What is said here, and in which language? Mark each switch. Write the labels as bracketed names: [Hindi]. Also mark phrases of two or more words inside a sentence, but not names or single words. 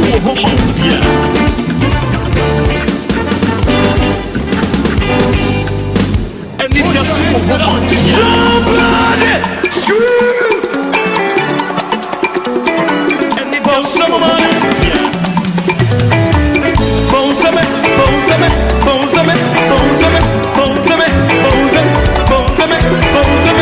[Akan] Anidaso Wɔhɔ. [English] Somebody scream. [Akan] Anidaso Wɔhɔ. Bonsame, bonsame, bonsame, bonsame, bonsame, bonsame, bonsame, bonsame.